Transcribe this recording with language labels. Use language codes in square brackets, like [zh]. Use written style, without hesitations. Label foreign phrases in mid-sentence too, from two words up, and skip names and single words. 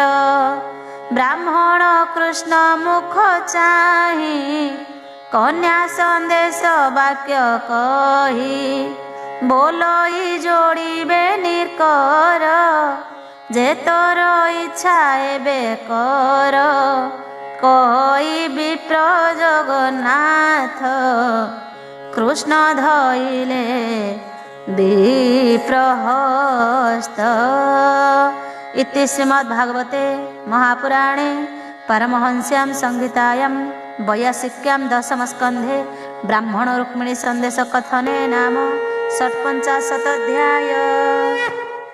[or] ବ୍ରାହ୍ମଣ କୃଷ୍ଣ ମୁଖ ଚାହିଁ କନ୍ୟା ସନ୍ଦେଶ ବାକ୍ୟ କହି। ବୋଲଇ ଯୋଡ଼ିବେ ନିର୍କର ଯେ ତୋର ଇଚ୍ଛା ଏବେ କର। କହି ବିପ୍ର ଜଗନ୍ନାଥ କୃଷ୍ଣ ଧଇଲେ ବିପ୍ରହସ୍ତ। [sa] इति श्रीमद्भागवते महापुराणे परमहंस्यां संहितायां वैयासिक्यां दशमस्कन्धे ब्राह्मण रुक्मिणी संदेश कथने नाम षट्पञ्चाशत् अध्याय।